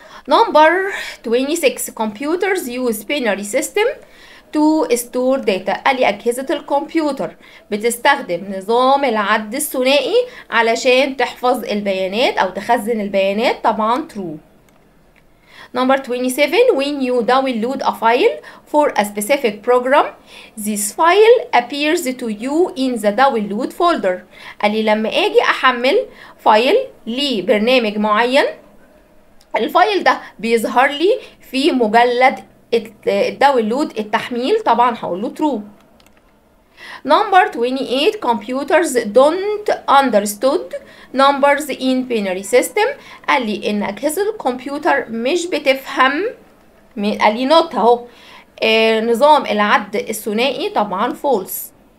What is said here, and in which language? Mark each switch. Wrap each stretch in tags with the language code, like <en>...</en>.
<en>Number 26 computers use binary system to store data.</en> <ar>قال لي أجهزة الكمبيوتر بتستخدم نظام العد الثنائي علشان تحفظ البيانات أو تخزن البيانات. طبعا true.</ar> <en>Number 27 when you download a file for a specific program this file appears to you in the download folder.</en> <ar>قال لي لما أجي أحمل فايل لبرنامج معين الفايل ده بيظهر لي في مجلد الداونلود التحميل. طبعا هقول له true.</ar> <en>Number 28 computers don't understood numbers in binary system.</en> <ar>قال لي ان اجهزة الكمبيوتر مش بتفهم، قال لي not اهو نظام العد الثنائي. طبعا false.</ar>